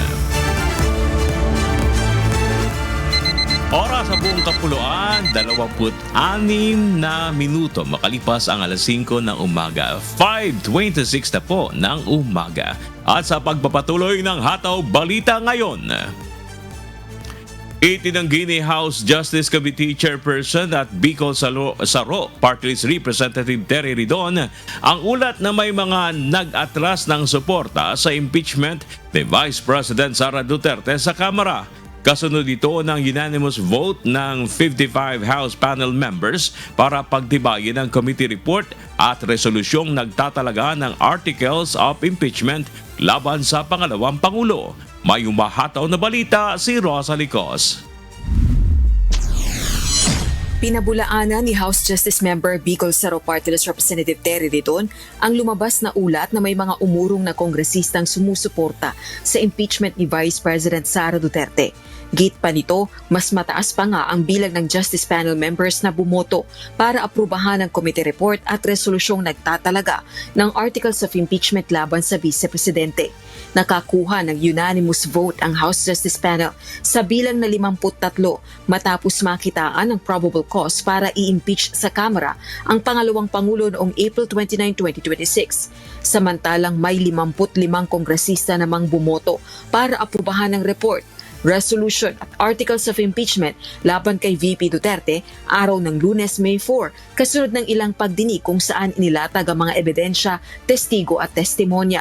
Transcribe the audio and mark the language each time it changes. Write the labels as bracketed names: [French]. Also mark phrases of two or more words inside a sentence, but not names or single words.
[Filipino] Oras sa buong kapuluan, 26 na minuto makalipas ang alas 5 ng umaga. 5:26 na po ng umaga. At sa pagpapatuloy ng Hataw Balita Ngayon, itinanggi ni House Justice Committee Chairperson at Bicol Saro [English] Party List Representative [Filipino] Terry Ridon ang ulat na may mga nag-atras ng suporta sa impeachment ni Vice President Sara Duterte sa Kamara. Kasunod ito ng [English] unanimous vote [Filipino] ng 55 [English] House panel members [Filipino] para pagtibayin ang [English] committee report [Filipino] at resolusyong nagtatalaga ng [English] articles of impeachment [Filipino] laban sa pangalawang Pangulo. May umahataw na balita si Rosa Licos. Pinabulaanan ni House Justice Member Bicol Saro [English] Party List Representative [Filipino] Terry Ridon ang lumabas na ulat na may mga umurong na kongresistang sumusuporta sa impeachment ni Vice President Sara Duterte. Git pa nito, mas mataas pa nga ang bilang ng [English] Justice Panel members [Filipino] na bumoto para aprubahan ang [English] committee report [Filipino] at resolusyong nagtatalaga ng [English] articles of impeachment [Filipino] laban sa Vice Presidente. Nakakuha ng [English] unanimous vote [Filipino] ang House Justice Panel sa bilang na 53 matapos makitaan ang [English] probable cause [Filipino] para i-impeach sa Kamara ang pangalawang Pangulo noong April 29, 2026. Samantalang may 55 kongresista namang bumoto para aprubahan ang report, resolution at [English] articles of impeachment [Filipino] laban kay VP Duterte araw ng Lunes, May 4, kasunod ng ilang pagdinig kung saan inilatag ang mga ebidensya, testigo at testimonya.